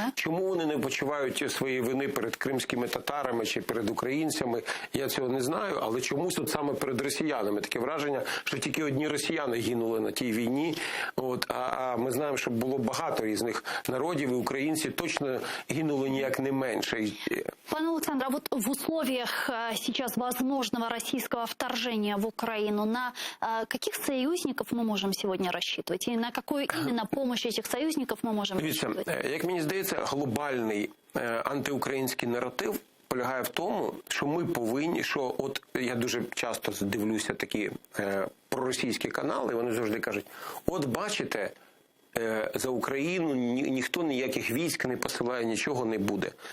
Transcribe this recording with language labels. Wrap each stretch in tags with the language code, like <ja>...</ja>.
<uk>Чому вони не почувають своєї вини перед кримськими татарами чи перед українцями, я цього не знаю, але чомусь от саме перед росіянами. Таке враження, що тільки одні росіяни гинули на тій війні, а ми знаємо, що було багато різних народів, і українці точно гинули ніяк не менше. Пане Олександре,</uk> <ru>а вот в условиях сейчас возможного российского вторжения в Украину, на каких союзников мы можем сегодня рассчитывать? И на какую именно помощь этих союзников мы можем рассчитывать?</ru> <uk>Як мені здається, глобальний антиукраїнський наратив полягає в тому, що ми повинні, що от я дуже часто дивлюся такі проросійські канали, вони завжди кажуть, от бачите, за Україну ніхто ніяких військ не посилає, нічого не буде.</uk>